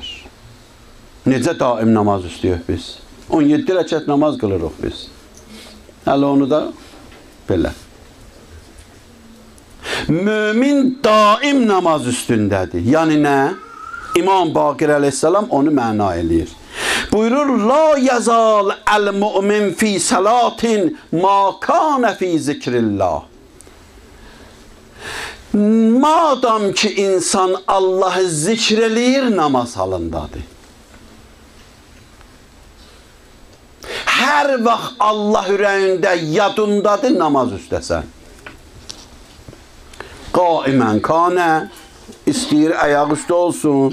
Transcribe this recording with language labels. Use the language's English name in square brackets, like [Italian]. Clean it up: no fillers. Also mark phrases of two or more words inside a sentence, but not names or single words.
[Azerbaijani] Necə daim namaz üstəyik biz? 17 rəkət namaz qılırıq biz. Hələ onu da belə. Mömin daim namaz üstündədir. Yəni nə? İmam Baqir əleyhissalam onu məna eləyir. [Arabic] Buyurur, لا يزال المؤمن في صلاة ما كان في ذكر الله. [Azerbaijani] Madam ki insan Allah'ı zikr eləyir, namaz halındadır. Hər vaxt Allah ürəyində, yadındadır, namaz üstəsən. [Arabic] قائماً كان, [Azerbaijani] istəyir ayaq üstə olsun.